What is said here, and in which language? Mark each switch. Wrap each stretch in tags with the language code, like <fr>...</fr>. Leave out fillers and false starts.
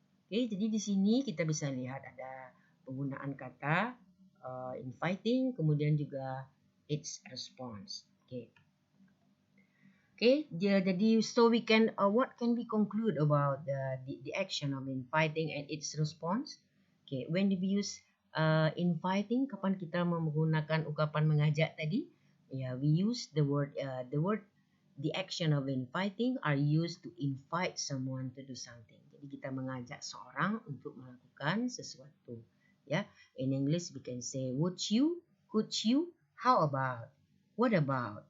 <id>Oke, jadi di sini kita bisa lihat ada penggunaan kata inviting, kemudian juga</id> <en>its response.</en> <id>Oke, jadi</id> <en>so we can what can we conclude about the action of inviting and its response? Okay, when we use inviting,</en> <id>kapan kita menggunakan ungkapan mengajak tadi?</id> <en>Yeah, we use the action of inviting are used to invite someone to do something.</en> <id>Jadi kita mengajak seorang untuk melakukan sesuatu.</id> <en>Ya, in English we can say would you, could you, how about, what about.</en>